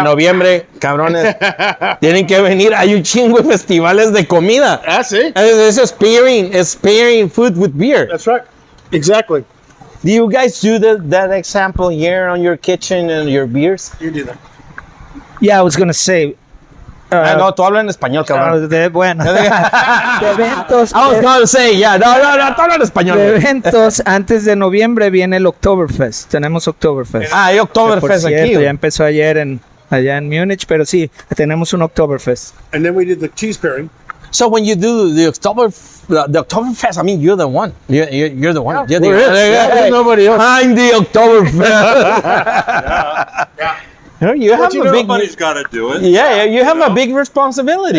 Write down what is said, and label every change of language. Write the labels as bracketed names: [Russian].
[Spanish] en noviembre, cabrones. Tienen que venir. Hay un chingo de festivales de comida. [English] That's it. It's pairing food with beer. That's right. Exactly. Do you guys do that example here on your kitchen and your beers? You do that. Yeah, I was gonna say. [Spanish] No, tú hablas en español, cabrón. Bueno, de eventos. [English] I was going to say, yeah, no, [Spanish] tú hablas en español. De eventos, antes de noviembre viene el Oktoberfest. Tenemos Oktoberfest. Hay Que, por Oktoberfest aquí. cierto, ya empezó ayer allá en Múnich, pero sí, tenemos un Oktoberfest. [English] And then we did the cheese pairing. So when you do the Oktoberfest, I mean, you're the one. You're the one. You're the There's nobody else. I'm the Oktoberfest. Yeah. You have you a know, big. Somebody's got to do it. Yeah, you have a big responsibility.